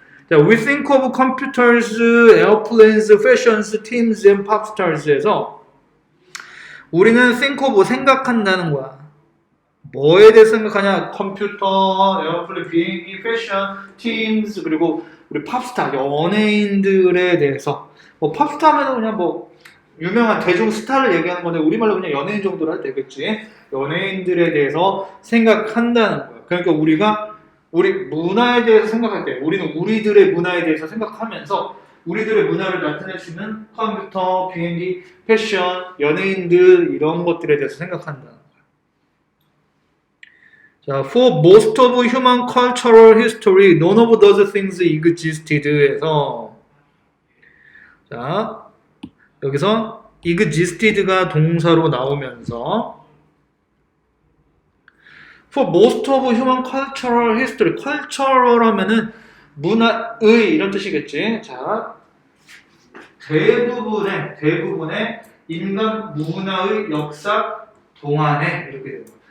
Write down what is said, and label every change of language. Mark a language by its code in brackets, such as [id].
[en] 자, we think of computers, airplanes, fashions, teams, and pop stars에서 [ko] 우리는 think of 생각한다는 거야. 뭐에 대해서 생각하냐? 컴퓨터, 에어플레인, 비행기, 패션, 팀스 그리고 우리 팝스타 연예인들에 대해서 뭐 팝스타 하면 그냥 뭐 유명한 대중 스타를 얘기하는 건데 우리말로 그냥 연예인 정도로 해도 되겠지. 연예인들에 대해서 생각한다는 거야. 그러니까 우리가 우리 문화에 대해서 생각할 때 우리는 우리들의 문화에 대해서 생각하면서 우리들의 문화를 나타내주는 컴퓨터, 비행기, 패션, 연예인들 이런 것들에 대해서 생각한다. [en] 자, for most of human cultural history, none of those things existed에서 [ko] 자, 여기서 existed가 동사로 나오면서 [en] for most of human cultural history, cultural [ko] 하면은 문화의 이런 뜻이겠지. 자, 대부분의 인간 문화의 역사 동안에 이렇게 되는 거예요.